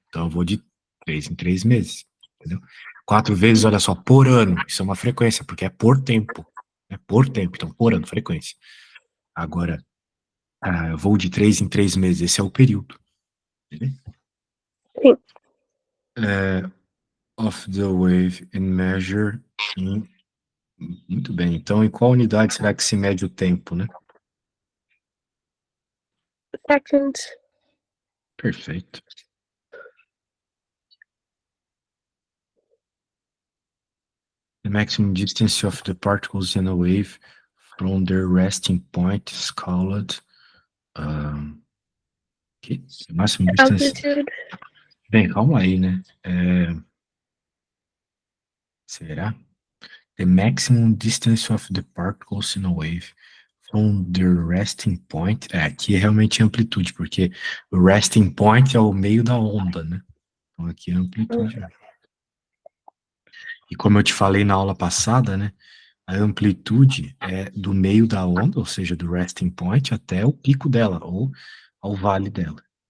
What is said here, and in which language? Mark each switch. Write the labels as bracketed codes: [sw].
[pt] Então eu vou de 3 em 3 meses, entendeu? 4 vezes, olha só, por ano. Isso é uma frequência, porque é por tempo. É por tempo, então por ano, frequência. Agora, eu vou de 3 em 3 meses, esse é o período. Entendeu? Sim. [en] Of the wave and measure in. [pt] Muito bem. Então, em qual unidade será que se mede o tempo, né? [en] Seconds. [pt] Perfeito. [en] The maximum distance of the particles in a wave from their resting point is called. [pt] Que? Máximo distance. [en] Amplitude. [pt] Bem, calma aí, né? Será? [en] The maximum distance of the particles in a wave from their resting point. [pt] Aqui é realmente amplitude, porque o resting point é o meio da onda, né? Então aqui é amplitude. E como eu te falei na aula passada, né? A amplitude é do meio da onda, ou seja, do resting point, até o pico dela, ou ao vale dela.